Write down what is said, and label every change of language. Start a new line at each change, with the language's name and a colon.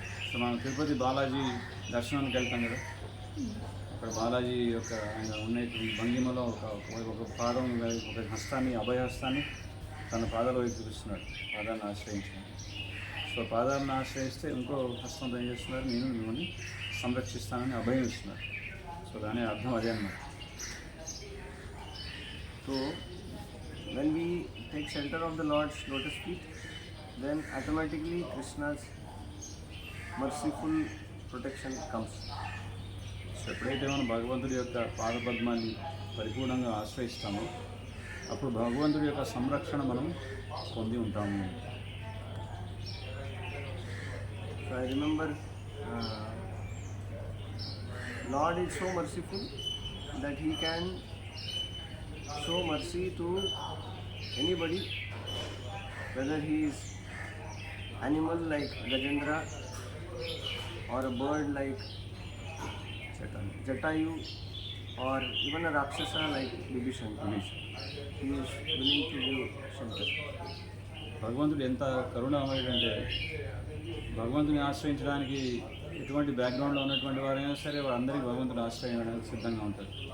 Telugu: So మనం తిరుపతి బాలాజీ దర్శనానికి వెళ్తాం కదా, అక్కడ బాలాజీ యొక్క ఆయన ఉన్న భంగిమలో ఒక పాదం, ఒక హస్తాన్ని, అభయహస్తాన్ని తన పాదాల వైపు చూపిస్తున్నాడు, పాదాలను ఆశ్రయించాడు. సో పాదాలను ఆశ్రయిస్తే ఇంకో హస్తంతో ఏం చేస్తున్నారు, నేను మిమ్మల్ని సంరక్షిస్తానని అభయం ఇస్తున్నారు. సో దాని అర్థం అదే అన్నమాట.
English: So when we take shelter of the Lord's lotus feet, then automatically Krishna's merciful protection comes.
Telugu: So ఎప్పుడైతే మనం భగవంతుడి యొక్క పాదపద్మాన్ని పరిపూర్ణంగా ఆశ్రయిస్తామో అప్పుడు భగవంతుడి యొక్క సంరక్షణ మనం పొంది ఉంటాము.
English: So I remember Lord is so merciful that He can show mercy to anybody, whether he is animal like Gajendra or a bird like Jatayu or even a Rakshasa like Vibhishan. He is willing to give shelter.
Telugu: భగవంతుడు ఎంత కరుణామయుడంటే భగవంతుని ఆశ్రయించడానికి ఎటువంటి బ్యాక్గ్రౌండ్లో ఉన్నటువంటి వారైనా సరే వారందరికీ భగవంతుని ఆశ్రయించడానికి సిద్ధంగా ఉంటారు.